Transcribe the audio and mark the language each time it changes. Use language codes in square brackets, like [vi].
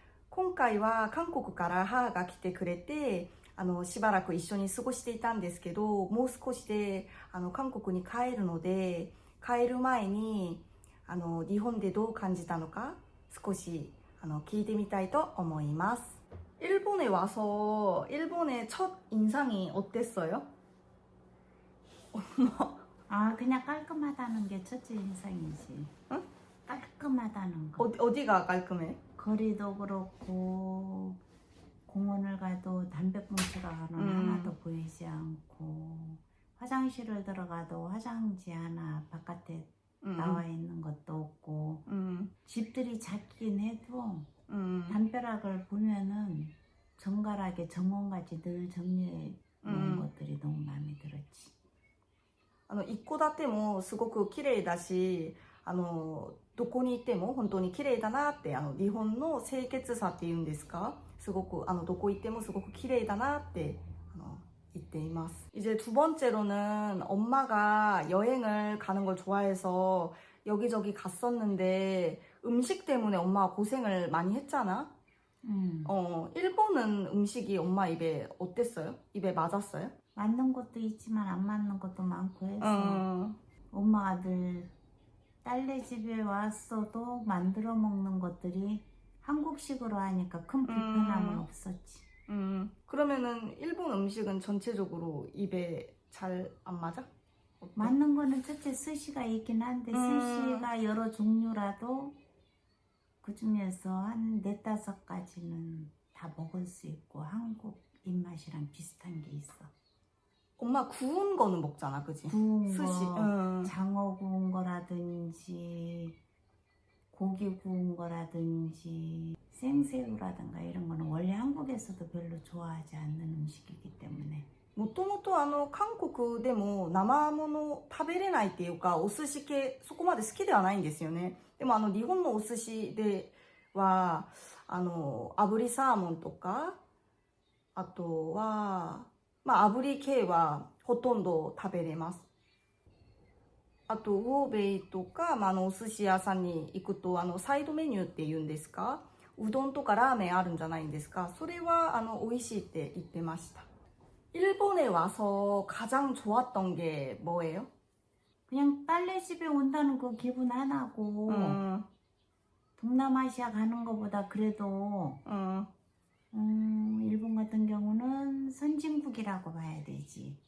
[ja] 今回は韓国から母が来てくれて、しばらく一緒に過ごしていたんですけど、もう少しで韓国に帰るので、帰る前に日本でどう感じたのか少し聞いてみたいと思います。 [ko] 일본에 와서 일본의 첫 인상이 어땠어요? 그냥 깔끔하다는 게 첫째 인상이지. 응? 깔끔하다는 거. 어디가 깔끔해? 거리도 그렇고, 공원을 가도 담배꽁초가 하나도 보이지 않고, 화장실을 들어가도 화장지 하나 바깥에 나와 있는 것도 없고, 집들이 작긴 해도 담벼락을 보면은 정갈하게 정원같이 늘 정리해 놓은 것들이 너무 마음에 들었지. [ja] 一戸建てもすごく綺麗だし、どこにいても本当に綺麗だなって、日本の清潔さっていうんですか、すごくどこ行ってもすごく綺麗だなって言っています。 [ko] 이제 두 번째로는 엄마가 여행을 가는 걸 좋아해서 여기저기 갔었는데 음식 때문에 엄마가 고생을 많이 했잖아. 일본은 음식이 엄마 입에 어땠어요? 입에 맞았어요? 맞는 것도 있지만 안 맞는 것도 많고 해서 엄마가 늘 딸네 집에 왔어도 만들어 먹는 것들이 한국식으로 하니까 큰 불편함은 없었지. 그러면은 일본 음식은 전체적으로 입에 잘 안 맞아? 어때? 맞는 거는 첫째 스시가 있긴 한데 스시가 여러 종류라도 그 중에서 한 4-5가지는 다 먹을 수 있고 한국 입맛이랑 비슷한 게 있어. 엄마 구운 거는 먹잖아, 그지? 구운 스시. 거, 장어 구운 거라든지 고기 구운 거라든지 생새우라든가 이런 거는 원래 한국에서도 별로 좋아하지 않는 음식이기 때문에 [ja] もともと韓国でも生もの食べれないっていうか、お寿司系そこまで好きではないんですよね。でも日本のお寿司では炙りサーモンとか、あとは炙り系はほとんど食べれます。あと魚べいとか、お寿司屋さんに行くとサイドメニューっていうんですか、うどんとかラーメンあるんじゃないんですか。それは美味しいって言ってました。 [ko] 일본에 와서 가장 좋았던 게 뭐예요? 그냥 딸네 집에 온다는 그 기분 하나고 동남아시아 가는 것보다 그래도 일본 같은 경우는 선진국이라고 봐야 되지.